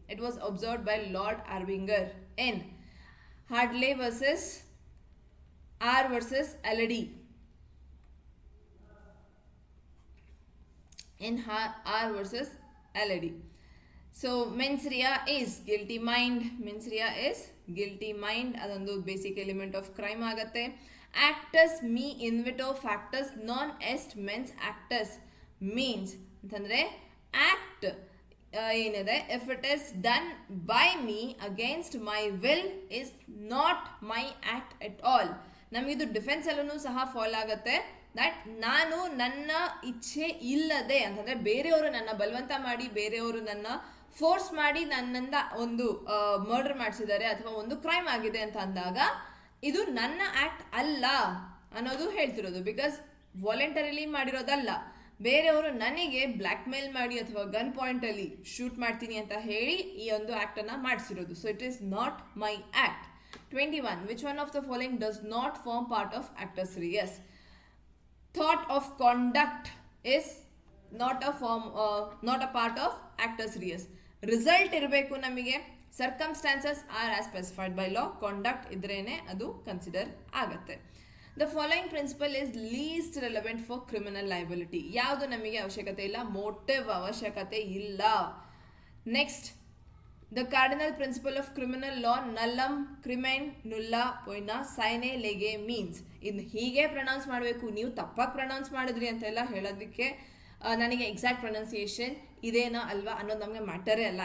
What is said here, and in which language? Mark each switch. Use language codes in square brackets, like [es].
[en] It was observed by Lord Arbinger in Hartley versus R versus Allady. In R versus Allady. So mens rea is guilty mind. Mens rea is guilty mind. [kn] ಅದೊಂದು basic element of crime ಆಗುತ್ತೆ. [la] Actus me invito factus non est mens actus [en] means [kn] ಅಂತಂದರೆ act ಏನಿದೆ, [en] If it is done by me against my will is not my act at all. [kn] ನಮಗಿದು ಡಿಫೆನ್ಸಲ್ಲೂ ಸಹ follow ಆಗುತ್ತೆ. That ನಾನು ನನ್ನ ಇಚ್ಛೆ ಇಲ್ಲದೆ ಅಂತಂದರೆ ಬೇರೆಯವರು ನನ್ನ ಬಲವಂತ ಮಾಡಿ, ಬೇರೆಯವರು ನನ್ನ ಫೋರ್ಸ್ ಮಾಡಿ ನನ್ನಿಂದ ಒಂದು ಮರ್ಡರ್ ಮಾಡಿಸಿದ್ದಾರೆ ಅಥವಾ ಒಂದು ಕ್ರೈಮ್ ಆಗಿದೆ ಅಂತ ಅಂದಾಗ ಇದು ನನ್ನ ಆ್ಯಕ್ಟ್ ಅಲ್ಲ ಅನ್ನೋದು ಹೇಳ್ತಿರೋದು. ಬಿಕಾಸ್ ವಾಲಂಟರಿಲಿ ಮಾಡಿರೋದಲ್ಲ, ಬೇರೆಯವರು ನನಗೆ ಬ್ಲ್ಯಾಕ್ ಮೇಲ್ ಮಾಡಿ ಅಥವಾ ಗನ್ ಪಾಯಿಂಟಲ್ಲಿ ಶೂಟ್ ಮಾಡ್ತೀನಿ ಅಂತ ಹೇಳಿ ಈ ಒಂದು ಆ್ಯಕ್ಟನ್ನು ಮಾಡಿಸಿರೋದು. [en] So it is not my act. 21. Which one of the following does not form part of actus reus? Thought of conduct is not a part of actus reus. [kn] Result ಇರಬೇಕು ನಮಗೆ. [en] Circumstances are as specified by law. [kn] Conduct ಇದ್ರೇನೆ ಅದು consider ಆಗುತ್ತೆ. [en] The following principle is least relevant for criminal liability. [kn] ಯಾವುದು ನಮಗೆ ಅವಶ್ಯಕತೆ ಇಲ್ಲ, motive ಅವಶ್ಯಕತೆ ಇಲ್ಲ. [en] next, the cardinal principle of criminal law [la] nullum crimen nulla poena sine lege [en] means. [kn] ಇದು ಹೀಗೆ ಪ್ರೊನೌನ್ಸ್ ಮಾಡಬೇಕು, ನೀವು ತಪ್ಪಾಗಿ ಪ್ರೊನೌನ್ಸ್ ಮಾಡಿದ್ರಿ ಅಂತೆಲ್ಲ ಹೇಳೋದಕ್ಕೆ ನನಗೆ ಎಕ್ಸಾಕ್ಟ್ ಪ್ರೊನೌನ್ಸಿಯೇಷನ್ ಇದೇನಾ ಅಲ್ವಾ ಅನ್ನೋದು ನಮಗೆ ಮ್ಯಾಟರೇ ಅಲ್ಲ.